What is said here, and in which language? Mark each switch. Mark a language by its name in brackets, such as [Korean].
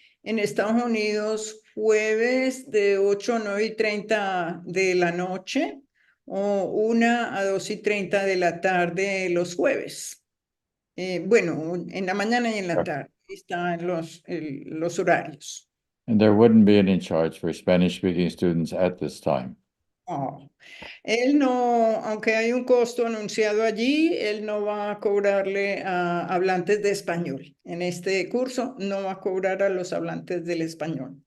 [Spanish] En Estados Unidos, jueves de 8 a 9:30 de la noche o 1 a 2:30 de la tarde los jueves. Bueno, en la mañana y en la tarde están los horarios. [English] And there wouldn't be any charge for Spanish-speaking students at this time. Oh. [Spanish] Él no, aunque hay un costo anunciado allí, él no va a cobrarle a hablantes de español. En este curso no va a cobrar a los hablantes del español.